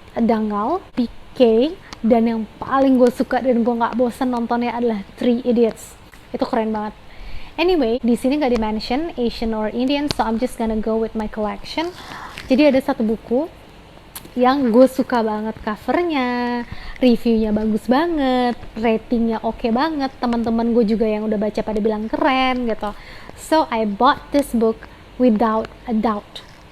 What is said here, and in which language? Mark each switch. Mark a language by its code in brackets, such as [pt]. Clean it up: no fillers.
[id] Dangal, PK, dan yang paling gue suka dan gue nggak bosan nontonnya adalah Three Idiots. Itu keren banget. [en] Anyway, [id] di sini nggak di-mention [en] Asian or Indian, so I'm just gonna go with my collection. [id] Jadi ada satu buku yang gue suka banget covernya, reviewnya bagus banget, ratingnya oke banget, teman-teman gue juga yang udah baca pada bilang keren gitu. [en] So I bought this book without a doubt.